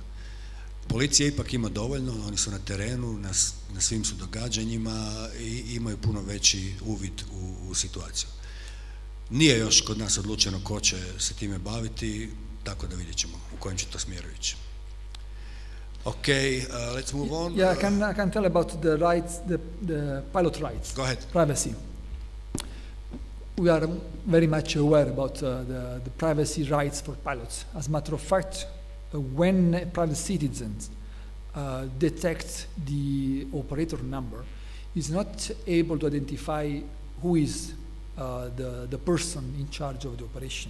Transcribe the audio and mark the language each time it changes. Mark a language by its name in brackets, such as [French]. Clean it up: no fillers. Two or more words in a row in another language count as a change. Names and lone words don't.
[Croatian] Policija ipak ima dovoljno, oni su na terenu, na svim su događanjima i imaju puno veći uvid u situaciju. Nije još kod nas odlučeno ko će se time baviti, tako da vidjet ćemo u kojem će to smjeru ići. [English] Okay, let's move on. Yeah, I can tell about the rights, the pilot rights. Go ahead. Privacy. We are very much aware about the privacy rights for pilots. As a matter of fact, when private citizens detect the operator number, is not able to identify who is the person in charge of the operation.